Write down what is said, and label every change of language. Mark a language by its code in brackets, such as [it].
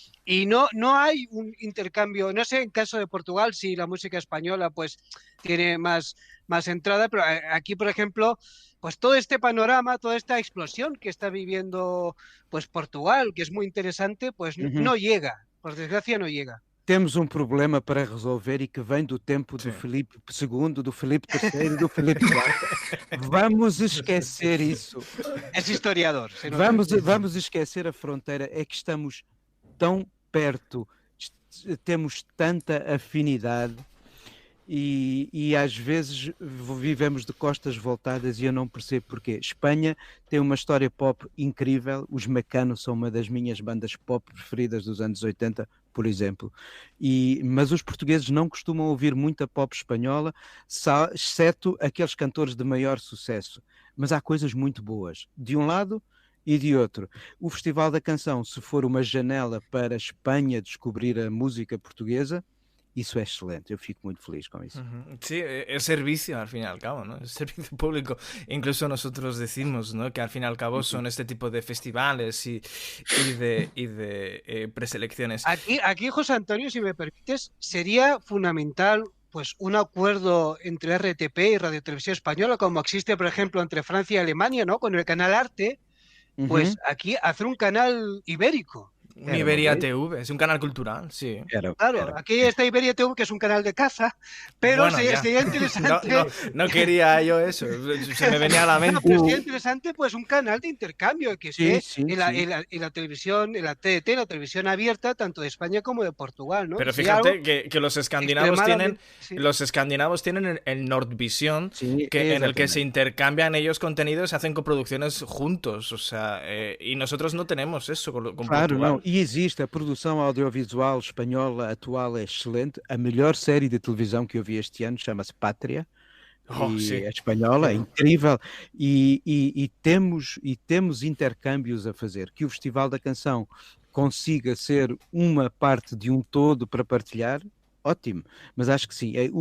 [es] Y no hay un intercambio. No sé, en caso de Portugal, si la música española pues tiene más entrada, pero aquí, por ejemplo, pues todo este panorama, toda esta explosión que está viviendo pues Portugal, que es muy interesante, pues no llega. Por desgracia, [pt] não chega. Temos um problema para resolver e que vem do tempo do Filipe II, do Filipe III e do Filipe IV. Vamos esquecer isso. És historiador. Vamos esquecer a fronteira. É que estamos tão perto, temos tanta afinidade e às vezes vivemos de costas voltadas e eu não percebo porquê. Espanha tem uma história pop incrível, os Mecano são uma das minhas bandas pop preferidas dos anos 80, por exemplo. Mas os portugueses não costumam ouvir muita pop espanhola, exceto aqueles cantores de maior sucesso. Mas há coisas muito boas, de um lado e de outro. O Festival da Canção, se for uma janela para a Espanha descobrir a música portuguesa, isso é excelente, eu fico muito feliz com eso. [es] Sí, es servicio al fin y al cabo, ¿no? Es servicio público. Incluso nosotros decimos, ¿no? Que al fin y al cabo son este tipo de festivales y de preselecciones. Aquí, José Antonio, si me permites, sería fundamental pues un acuerdo entre RTP y Radio Televisión Española, como existe, por ejemplo, entre Francia y Alemania, ¿no? Con el canal Arte, pues aquí hacer un canal ibérico. Un Iberia TV, es un canal cultural, sí. Claro, aquí está Iberia TV, que es un canal de caza, pero bueno, sería interesante. No quería yo eso, se me venía a la mente. Pero sería interesante, pues, un canal de intercambio que esté en la televisión, en la TDT, la televisión abierta, tanto de España como de Portugal, ¿no? Pero fíjate que los escandinavos tienen el Nordvision, en el que se intercambian ellos contenidos, se hacen coproducciones juntos, o sea, y nosotros no tenemos eso con claro, Portugal. [pt] E existe, a produção audiovisual espanhola atual é excelente. A melhor série de televisão que eu vi este ano chama-se Pátria. É espanhola, é incrível. E temos intercâmbios a fazer. Que o Festival da Canção consiga ser uma parte de um todo para partilhar, ótimo. Mas acho que sim.